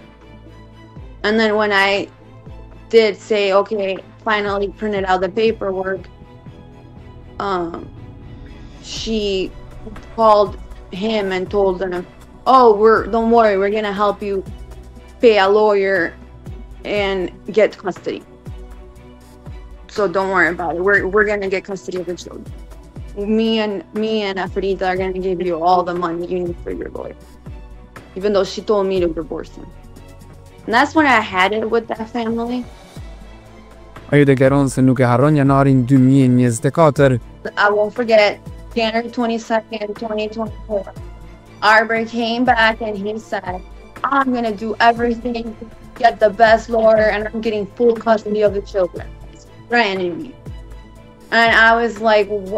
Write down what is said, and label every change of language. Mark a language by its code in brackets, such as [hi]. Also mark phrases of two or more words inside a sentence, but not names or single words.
[en] And then when I did say, okay, finally printed out the paperwork, she called him and told him, oh, don't worry, we're gonna help you pay a lawyer and get custody. So don't worry about it. We're gonna get custody of the children. Me and Afërdita are gonna give you all the money you need for your lawyer. Even though she told me to divorce him. And that's when I had it with that family. [sq] Ajo deklaron se nuk e harron janarin 2024. [en] I won't forget, January 22nd, 2024. Arbor came back and he said, I'm gonna do everything, get the best lawyer, and I'm getting full custody of the children. Threatening me. And I was like, what?